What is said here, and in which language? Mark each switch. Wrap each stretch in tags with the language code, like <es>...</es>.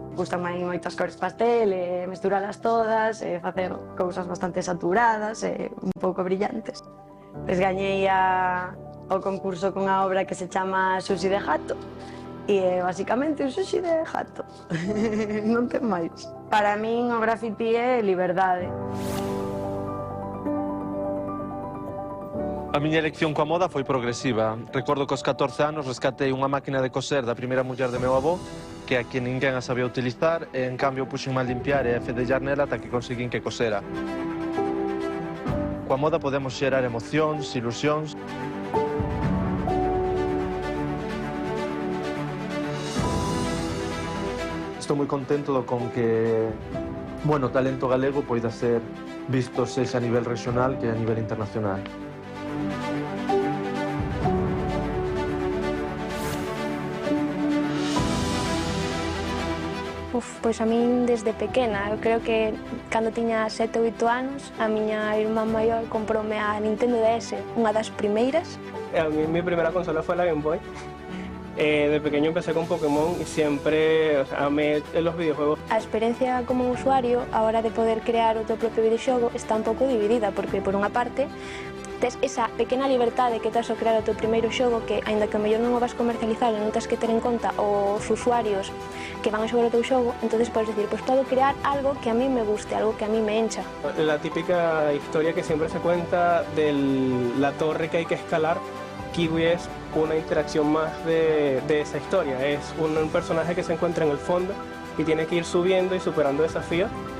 <gl>Gústame moitas cores pastel, mesturalas todas, facer cousas bastante saturadas e un pouco brillantes. Gañei o concurso cunha obra que se chama Sushi de Jato e basicamente un sushi de jato, non ten máis. Para min o graffiti é liberdade. A miña elección coa moda foi progresiva. Recordo que aos 14 anos rescatei unha máquina de coser da primeira muller de meu avó, que a que ninguén a sabía utilizar, e en cambio puxen a limpiar e a fedellar nela ata que conseguín que cosera. Coa moda podemos xerar emocións, ilusións. Estou moi contento con que o talento galego poida ser visto sexa a nivel regional que a nivel internacional. Pois a min desde pequena, eu creo que cando tiña 7 ou 8 anos, a miña irmá maior comproume a Nintendo DS, unha das primeiras.</gl> <es>A mí mi primera consola fue la Game Boy. De pequeño empecé con Pokémon y siempre amé los videojuegos.</es> <gl>A experiencia como usuario, a hora de poder crear o teu propio videoxogo, está un pouco dividida, porque por unha parte tes esa pequena liberdade que tes ao crear o teu primeiro xogo que, aínda que o mellor non o vas comercializar e non tes que ter en conta os usuarios que van a xogar o teu xogo, entonces podes decir, pues podo crear algo que a mí me guste, algo que a mí me encha.</gl> <es>La típica historia que siempre se cuenta de la torre que hay que escalar, Kiwi es una interacción más de esa historia. Es un personaje que se encuentra en el fondo y tiene que ir subiendo y superando desafíos.</es>